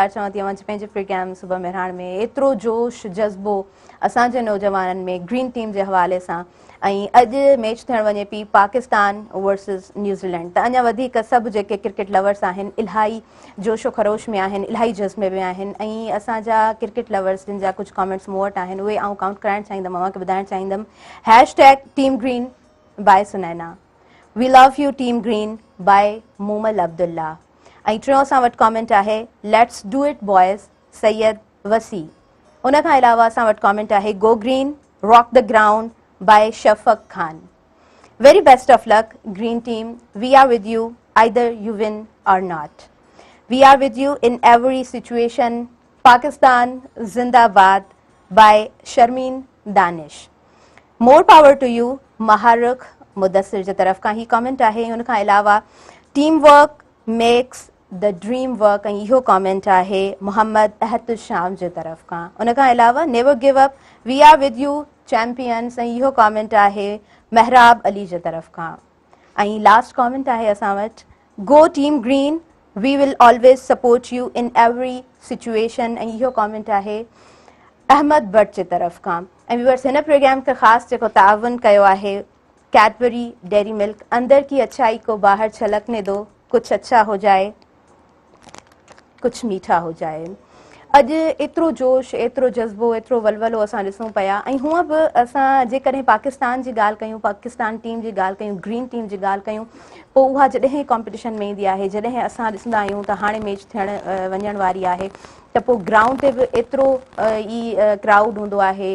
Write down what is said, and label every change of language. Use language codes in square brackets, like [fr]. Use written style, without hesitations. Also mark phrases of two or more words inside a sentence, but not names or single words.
[sd] कार चवां थी अवां पंहिंजे प्रोग्राम सुबह मेहरान में एतिरो जोश जज़्बो असांजे नौजवाननि में ग्रीन टीम जे हवाले सां ऐं अॼु मैच थियण वञे पई पाकिस्तान वर्सेस न्यूज़ीलैंड। त अञा वधीक सभु जेके [en] cricket lovers [sd] आहिनि इलाही जोशो ख़रोश में आहिनि, इलाही जज़्बे में आहिनि। ऐं असांजा [en] cricket lovers [sd] जिन जा कुझु कमेंट्स मूं वटि आहिनि उहे आउं काउंट कराइणु चाहींदमि, अव्हांखे ॿुधाइणु चाहींदमि। [en] Hashtag Team Green by Sunaina, we love you Team Green by Moomal Abdullah. [sd] ऐं टियों असां वटि कॉमेंट आहे [en] let's do it boys [sd] सैयद वसी। उन खां अलावा असां वटि कॉमेंट आहे [en] go green rock the ground by Shafaq Khan. very best of luck Green Team, we are with you either you win or not, we are with you in every situation. [ur] پاکستان زندہ باد بائی شرمین دانش. [en] more power to you [sd] महारुख मुदस्सिर जे तरफ़ खां ही कॉमेंट आहे। उन खां अलावा [en] team work makes the dream work, [sd] ऐं इहो कॉमेंट आहे मोहम्मद अहतुशाम जे तरफ़ खां। उन खां अलावा [en] never give up, we are with you champions, [sd] ऐं इहो कॉमेंट आहे महराब अली जे तरफ़ खां। [en] ऐं last comment [sd] आहे असां वटि [en] go Team Green, we will always support you in every situation, [sd] ऐं इहो कॉमेंट आहे अहमद भट्ट जे तरफ़ खां। ऐं व्यूअर्स हिन प्रोग्राम खे ख़ासि जेको ताउन कयो आहे [ur] कैडबरी डेयरी मिल्क, اندر کی اچھائی کو باہر چھلکنے دو، کچھ اچھا ہو جائے کچھ میٹھا ہو جائے. [sd] अॼु एतिरो जोश, एतिरो जज़्बो, एतिरो वलवलो असां ॾिसूं पिया। ऐं हूअं बि असां जेकॾहिं पाकिस्तान जी ॻाल्हि कयूं, पाकिस्तान टीम जी ॻाल्हि कयूं, ग्रीन टीम जी ॻाल्हि कयूं, पोइ उहा जॾहिं कॉम्पिटिशन में ईंदी आहे, जॾहिं असां ॾिसंदा आहियूं त हाणे मैच थियण वञण वारी आहे, त पोइ ग्राउंड ते बि एतिरो ई क्राउड हूंदो आहे।